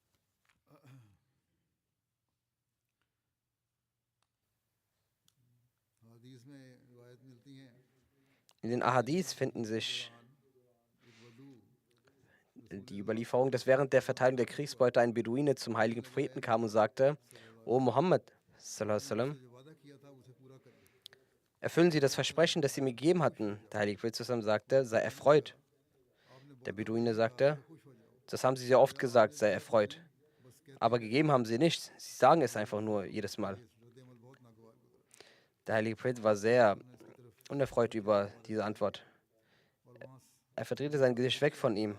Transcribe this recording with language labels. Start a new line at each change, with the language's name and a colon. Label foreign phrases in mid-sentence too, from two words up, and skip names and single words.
German: In den Ahadith finden sich die Überlieferung, dass während der Verteilung der Kriegsbeute ein Beduine zum heiligen Propheten kam und sagte:
Arabic: O Muhammad, صلى الله عليه وسلم,
German: erfüllen Sie das Versprechen, das Sie mir gegeben hatten. Der heilige Prophet
Arabic: صلى الله عليه وسلم
German: sagte: Sei erfreut. Der Beduine sagte: Das haben Sie sehr oft gesagt, sei erfreut. Aber gegeben haben Sie nichts. Sie sagen es einfach nur jedes Mal. Der heilige Prophet war sehr unerfreut über diese Antwort. Er verdrehte sein Gesicht weg von ihm.